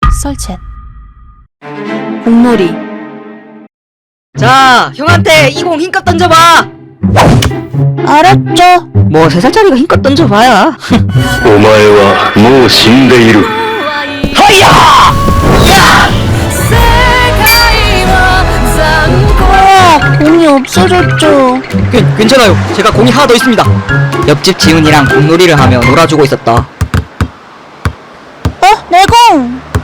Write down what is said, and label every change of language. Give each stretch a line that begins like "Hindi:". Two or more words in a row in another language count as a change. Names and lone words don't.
Korean: 썰챗. 공놀이. 자, 형한테 20 힘껏 던져봐. 알았죠. 뭐 3살짜리가 힘껏 던져봐야.
Japanese: お前はもう死んでいる。
Korean: 허야! 공이 없어졌죠. 괜찮아요. 제가 공이 하나 더 있습니다. 옆집 지훈이랑 공놀이를 하며 놀아주고 있었다. 내 공!